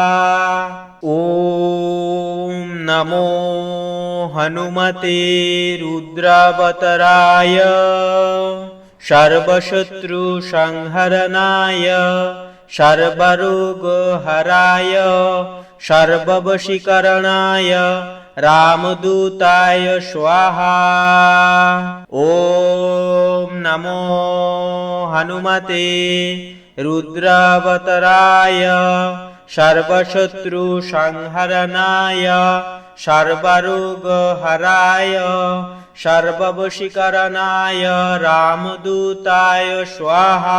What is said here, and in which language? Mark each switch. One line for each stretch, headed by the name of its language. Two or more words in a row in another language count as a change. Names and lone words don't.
Sanskrit: ওম নমো হনুমতে রুদ্রাবতারায় সর্বশত্রু সংহরণায় সর্বরোগ হরায় সর্ববশীকরণায় रामदूताय स्वाहा। ॐ नमो हनुमते रुद्रावताराय सर्वशत्रुसंहरणाय सर्वरोगहराय सर्ववशीकरणाय रामदूताय स्वाहा।